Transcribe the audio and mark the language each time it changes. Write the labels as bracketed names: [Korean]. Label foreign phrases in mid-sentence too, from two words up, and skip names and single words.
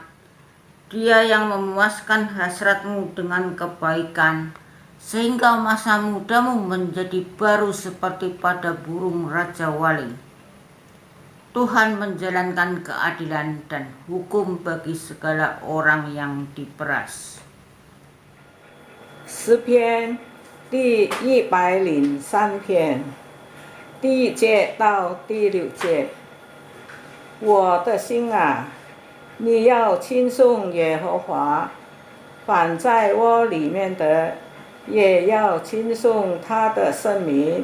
[Indonesian] Dia yang memuaskan hasratmu dengan kebaikan, sehingga masa mudamu menjadi baru seperti pada burung Raja Wali. Tuhan menjalankan keadilan dan hukum bagi segala orang yang diperas. [Chinese] 诗篇第103篇，第1节到第6节。我的心啊，你要称颂耶和华，凡在我里面的，也要称颂他的圣名。